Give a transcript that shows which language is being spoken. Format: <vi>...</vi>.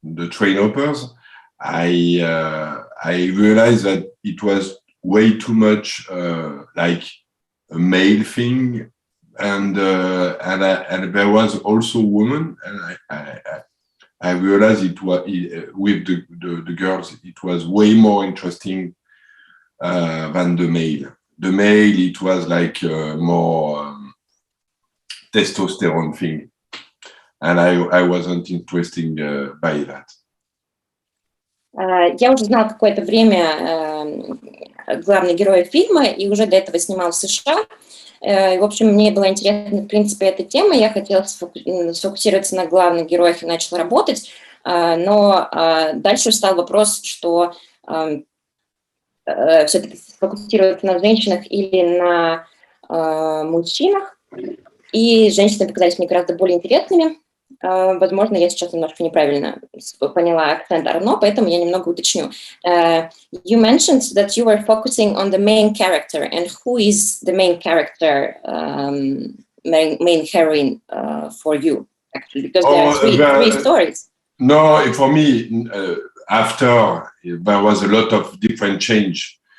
<en>train hoppers, I realized that it was way too much like a male thing, and there was also a woman, and I realized with the girls it was way more interesting than the male. The male, it was like more testosterone thing, and I wasn't interested by that.</en> <ru>Я уже знала какое-то время главный герой фильма, и уже до этого снимал в США. В общем, мне была интересна, в принципе, эта тема. Я хотела сфокусироваться на главных героях и начала работать. Но дальше встал вопрос, что все-таки сфокусироваться на женщинах или на мужчинах. И женщины показались мне гораздо более интересными. Возможно, я сейчас немножко неправильно поняла акцент Арно, поэтому я немного уточню.</ru> <en>You mentioned that you were focusing on the main character, and who is the main character, main heroine for you, actually? Because there are three stories. No, for me, after there was a lot of different change.</en>